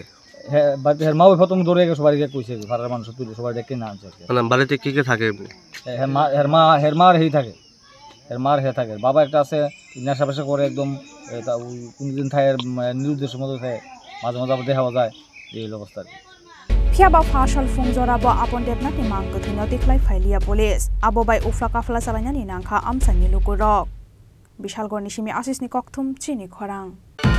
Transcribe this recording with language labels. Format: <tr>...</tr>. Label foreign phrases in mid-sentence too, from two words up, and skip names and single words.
<bn>হ্যাঁ বাড়িতে হের মা প্রথম দৌড়ে গেছে বাড়ি গিয়ে কইছে ভাড়ার মানুষ তুলে সবাই দেখে না আনছে মানে বাড়িতে কে থাকে হের মার হেই থাকে এর মার হয়ে থাকে বাবা একটা আছে নেশা পেশা করে একদম কোনদিন থাকে নিরুদ্দেশের মতো থাকে মাঝে মাঝে দেখা যায় এই অবস্থা</bn> <trp>Phiaba fashal fungjorabo Apon Devnath ni mangko thino tiklai phailia police abo bai ufra kafla salanya ni nangkha amsani lukurok Bishalgor ni simi asis ni kokthum chini khorang</trp>